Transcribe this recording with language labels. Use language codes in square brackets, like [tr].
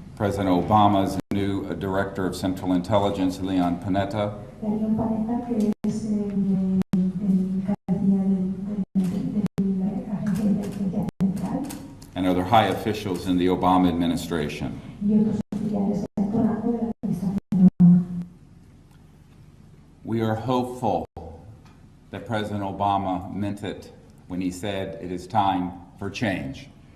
[en] President Obama's new Director of Central Intelligence, Leon Panetta, [es] Leon Panetta, que es el cabecilla de la Agencia de Inteligencia Central, [en] and other high officials in the Obama administration. [es] y otros oficiales de alto rango de la administración Obama. [en] We are hopeful that President Obama meant it when he said it is time for change.